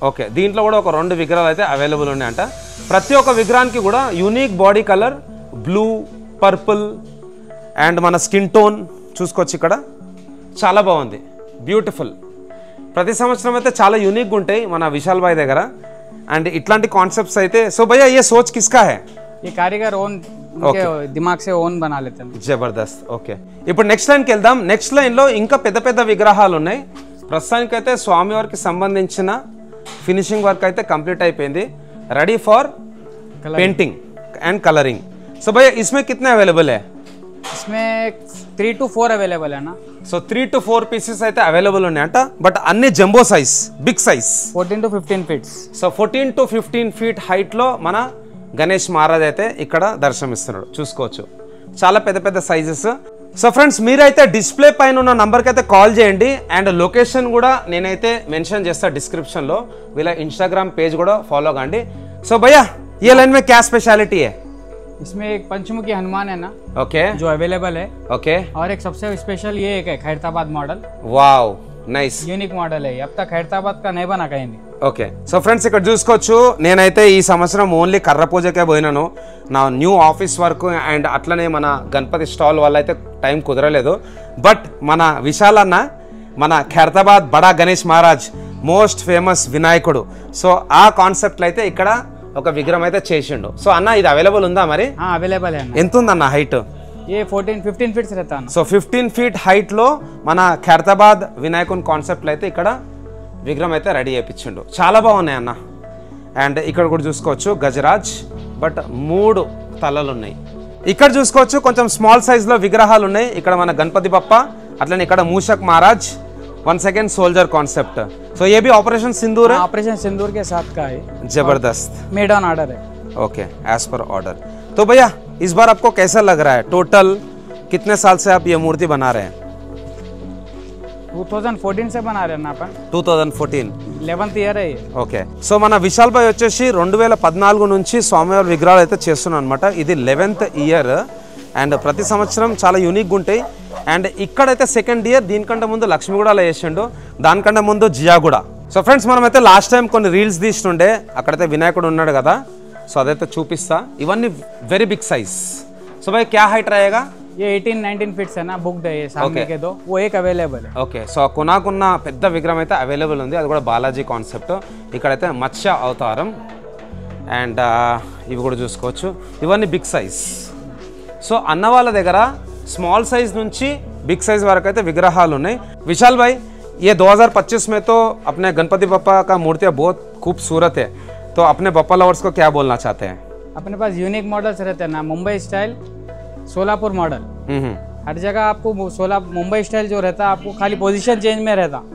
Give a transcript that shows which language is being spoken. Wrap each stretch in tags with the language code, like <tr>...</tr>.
<te>Okay, దీంట్లో కూడా ఒక 2 విగ్రహాలు అయితే అవైలబుల్ ఉన్నాయంట. ప్రతి ఒక్క విగ్రహానికి కూడా unique body colour, blue, purple and మన స్కిన్ టోన్ చూసుకోవచ్చు. ఇక్కడ చాలా బాగుంది, బ్యూటిఫుల్. ప్రతి సంవత్సరం అయితే చాలా యూనిక్గా ఉంటాయి మన విశాల్ భాయ్ దగ్గర. అండ్ ఇట్లాంటి కాన్సెప్ట్స్ అయితే.</te> <hi>సో భయ్యా ये सोच किसका है? ये कारीगर ओन उनके दिमाग से ओन बना लेते हैं.</hi> <te>జబర్దస్త్. ఓకే, ఇప్పుడు నెక్స్ట్ లైన్కి వెళ్దాం. నెక్స్ట్ లైన్లో ఇంకా పెద్ద పెద్ద విగ్రహాలు ఉన్నాయి. ప్రస్తుతానికైతే స్వామివారికి సంబంధించిన ఫినిషింగ్ వర్క్ అయితే కంప్లీట్ అయిపోయింది.</te> <en>Ready for painting and colouring.</en> <hi>सो भैया इसमें कितने अवेलेबल है? इसमें 3 to 4 अवेलेबल है ना.</hi> <te>సో 3 to 4 పీసెస్ అయితే అవైలబుల్ ఉన్నాయంట. బట్ అన్ని jumbo size, big size.</te> <en>14 to 15 feet.</en> <te>So 14 to 15 feet హైట్లో మన గణేష్ మహారాజ్ అయితే ఇక్కడ దర్శనమిస్తున్నాడు. చూసుకోవచ్చు చాలా పెద్ద పెద్ద సైజెస్. సో ఫ్రెండ్స్ మీరైతే డిస్ప్లే పైన ఉన్న నంబర్కి అయితే కాల్ చేయండి. అండ్ లొకేషన్ కూడా నేనైతే మెన్షన్ చేస్తాను డిస్క్రిప్షన్లో. వీళ్ళ ఇన్స్టాగ్రామ్ పేజ్ కూడా ఫాలో కాండి.</te> <hi>సో భయ్యా ये लाइन में क्या स्पेशलिटी है? इसमें एक पंचमुखी हनुमान है ना. ओके, जो अवेलेबल है. ओके, और एक सबसे स्पेशल ये एक है खैरताबाद मॉडल. वाव, నైస్, యూనిక్ మోడల్ है. अब तक खैरताबाद का नहीं बना कहीं.</hi> <te>ఓకే. సో ఫ్రెండ్స్ ఇక్కడ చూసుకోవచ్చు నేనైతే ఈ సంవత్సరం ఓన్లీ కర్ర పూజకే పోయినాను. నా న్యూ ఆఫీస్ వర్క్ అండ్ అట్లనే మన గణపతి స్టాల్ వల్ల అయితే టైం కుదరలేదు. బట్ మన విశాల్ అన్న మన ఖైరతాబాద్ బడా గణేష్ మహారాజ్ మోస్ట్ ఫేమస్ వినాయకుడు. సో ఆ కాన్సెప్ట్లో అయితే ఇక్కడ ఒక విగ్రహం అయితే చేసిండు. సో అన్న ఇది అవైలబుల్ ఉందా మరి? అవైలబుల్. ఎంత ఉందన్న హైట్?</te> <hi>ये 14-15 ఫీట్స్ रहता है.</hi> <te>సో 15 feet హైట్లో మన ఖైరతాబాద్ వినాయకుని కాన్సెప్ట్లో అయితే ఇక్కడ విగ్రహం అయితే రెడీ చేయించిండు. చాలా బాగున్నాయి అన్న. అండ్ ఇక్కడ కూడా చూసుకోవచ్చు గజరాజ్. బట్ 3 తలలు ఉన్నాయి. ఇక్కడ చూసుకోవచ్చు కొంచెం స్మాల్ సైజ్లో విగ్రహాలు ఉన్నాయి. ఇక్కడ మన గణపతి బప్ప, అట్లనే ఇక్కడ మూషక్ Maharaj,</te> <en>One second soldier concept.</en> <hi>सो ये भी ऑपरेशन सिंदूर है? ऑपरेशन सिंदूर के साथ का है. जबरदस्त, मेड ऑन ऑर्डर है. Okay, as per order. तो भैया इस बार आपको कैसा लग रहा है? टोटल कितने साल से आप ये मूर्ति बना रहे हैं? 2014 से बना रहे हैं ना अपन. 2014 11th ईयर है ये.</hi> <te>ఓకే. సో మన విశాల్ భాయ్ వచ్చేసి 2014 నుంచి స్వామివారి విగ్రహాలు అయితే చేస్తున్నాం అనమాట. ఇది 11th ఇయర్. అండ్ ప్రతి సంవత్సరం చాలా యూనిక్గా ఉంటాయి. అండ్ ఇక్కడైతే సెకండ్ ఇయర్. దీనికంటే ముందు లక్ష్మీగూడలో చేసిండు, దానికంటే ముందు జియాగూడ. సో ఫ్రెండ్స్ మనమైతే లాస్ట్ టైం కొన్ని రీల్స్ తీస్తుండే, అక్కడైతే వినాయకుడు ఉన్నాడు కదా. సో అదైతే చూపిస్తా. ఇవన్నీ వెరీ బిగ్ సైజ్.</te> <hi>సో భాయ్ క్యా హైట్ रहेगा? ये 18-19 फीट्स है ना. बुक्ड है ये सामने के दो. वो एक अवेलेबल है.</hi> <te>ఓకే. సో కొనాకున్న పెద్ద విగ్రహం అయితే అవైలబుల్ ఉంది. అది కూడా బాలాజీ కాన్సెప్ట్. ఇక్కడైతే మత్స్య అవతారం. అండ్ ఇవి కూడా చూసుకోవచ్చు. ఇవన్నీ బిగ్ సైజ్. సో అన్న వాళ్ళ దగ్గర స్మాల్ సైజ్ నుంచి బిగ్ సైజ్ వరకు అయితే విగ్రహాలు ఉన్నాయి. విశాల్ భాయ్</te> <hi>ये 2025 में तो अपने गणपति बप्पा का मूर्तियाँ बहुत खूबसूरत है, तो अपने बप्पा लवर्स को क्या बोलना चाहते हैं? अपने पास यूनिक मॉडल्स रहते हैं ना, मुंबई स्टाइल, सोलापुर मॉडल, हर जगह आपको मुंबई स्टाइल जो रहता है आपको खाली पोजीशन चेंज में रहता।</hi>